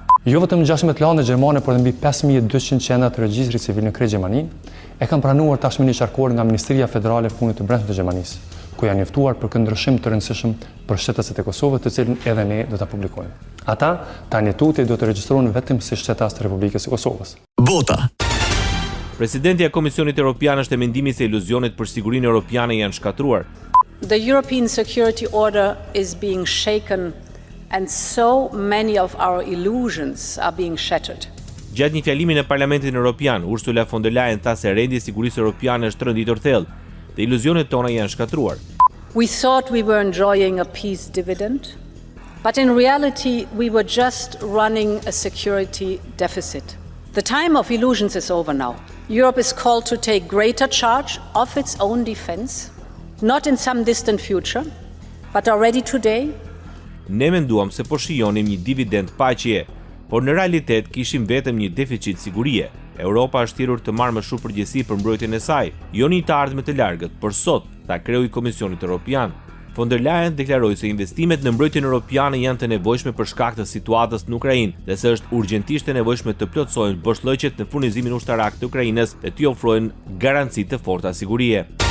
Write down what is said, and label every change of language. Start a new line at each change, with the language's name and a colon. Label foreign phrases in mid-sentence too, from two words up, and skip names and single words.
Albanian: Jo vetëm 16 lande gjermane, por edhe mbi 5200 qendra të regjistrit civil në krejt Gjermani e kanë pranuar tashmë një qarkore nga Ministria Federale e Punëve të Brendshme të Gjermanisë, ku janë njoftuar për këndryshim të rëndësishëm për shtetasit e Kosovës, të cilin edhe ne do ta publikojmë. Ata tani tuti do të regjistrohen vetëm si shtetas të Republikës së Kosovës. Bota. Presidenti i Komisionit Evropian është e mendimit se iluzionet për sigurinë europiane janë shkatruar.
English: The European security order is being shaken and so many of our illusions are being shattered.
Albanian: Gjatë një fjalimi në Parlamentin Evropian, Ursula von der Leyen tha se rendi i sigurisë europiane është rënditur thellë dhe iluzionet tona janë shkatruar.
English: We thought we were enjoying a peace dividend, but in reality we were just running a security deficit. The time of illusions is over now. Europe is called to take greater charge of its own defense, not in some distant future, but already today.
Albanian: Ne menduam se po shijonim një dividend paqeje, por në realitet kishim vetëm një deficit sigurie. Europa është thirrur të marrë më shumë përgjegjësi për mbrojtjen e saj, jo një të ardhme të largët, por sot, tha kreu i Komisionit Evropian. Von der Leyen deklaroi se investimet në mbrojtjen europiane janë të nevojshme për shkak të situatës në Ukrainë dhe se është urgjentisht e nevojshme të plotësohen boshllëqet në furnizimin ushtarak të Ukrainës dhe të ofrohen garanci të forta sigurie.